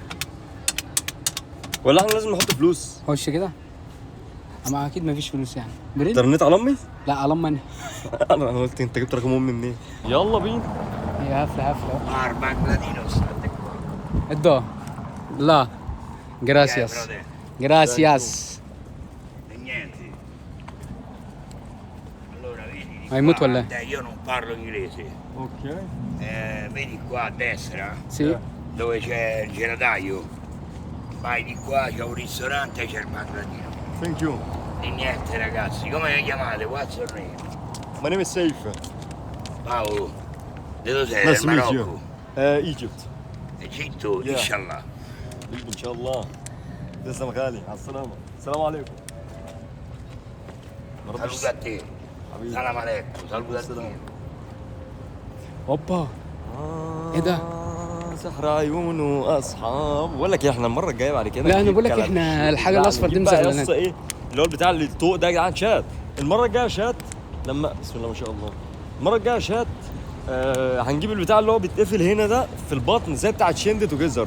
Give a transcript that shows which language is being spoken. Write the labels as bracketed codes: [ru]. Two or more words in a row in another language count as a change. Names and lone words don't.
[ar] ولا احنا لازم نحط فلوس؟ خش كده. اما اكيد مفيش فلوس يعني. بريد؟ ترنيت على امي؟ لا على امي انا قلت انت جبت رقم امي منين؟ يلا بينا. هي هفله. ادو. لا. [it] Gracias. Niente. Allora vedi di Hai muto qua, lei? io non parlo inglese. Ok. Vedi qua a destra Sì. dove c'è il gelataio. Vai di qua, c'è un ristorante e c'è il bagladino. [en] Thank you. [it] E niente ragazzi, come vi chiamate? [en] What's your name? My name is Saif. [it] Paolo. Da dove sei? [en] Nice to [it] Del [en] meet you. [it] Marocco? [en] Egypt. [it] Egitto? [en] Yeah. [ar] Inshallah. ان شاء الله. تسلم غالي. على السلامة. السلام عليكم. [it] Saluto a te. [ar] السلام عليكم. [it] Saluto a te. [ar] اوبا. ايه ده؟ سحر عيون واصحاب. بقول لك ايه احنا المره الجايه بعد كده لا، أنا نجيب بقول لك كلام. إحنا الحاجة لا، الأصفر دي نجيب بقى مزغللة. يا اسطى ايه اللي هو البتاع اللي الطوق ده يا جدعان شات. المره الجايه شات لما بسم الله ما شاء الله. المره الجايه شات هنجيب البتاع اللي هو بيتقفل هنا ده في البطن زي بتاع شندت وجزر.